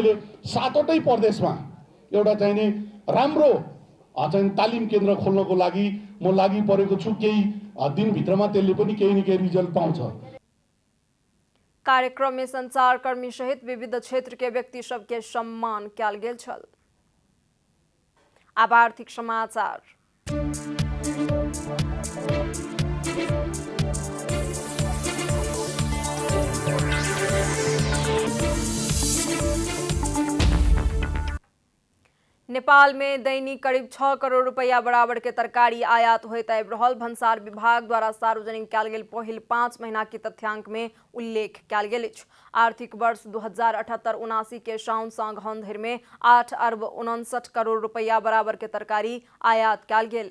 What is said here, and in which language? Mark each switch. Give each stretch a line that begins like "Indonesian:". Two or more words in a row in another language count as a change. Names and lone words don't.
Nepali: त्यसकारणले मैले 7वटै प्रदेशमा एउटा चाहिने राम्रो चाहिँ तालिम केन्द्र खोल्नको लागि म लागि परेको छु। केही दिनभित्रमा त्यसले पनि केही न केही रिजल्ट पाउँछ।
Maithili: कार्यक्रम में संचारकर्मी सहित विविध क्षेत्र के व्यक्ति सबके सम्मान कयल गेल छल। अब आर्थिक समाचार। नेपाल में दैनिक करीब 6 करोड़ रुपया बराबर के तरकारी आयात होइत आबि रहल भन्सार विभाग द्वारा सार्वजनिक कयल गेल पहिल 5 महीना के तथ्यांक में उल्लेख कयल गेल अछि। आर्थिक वर्ष 2078-79 के साउन सँ अगहन धरि में 8 अरब 59 करोड़ रुपया बराबर के तरकारी आयात कयल गेल।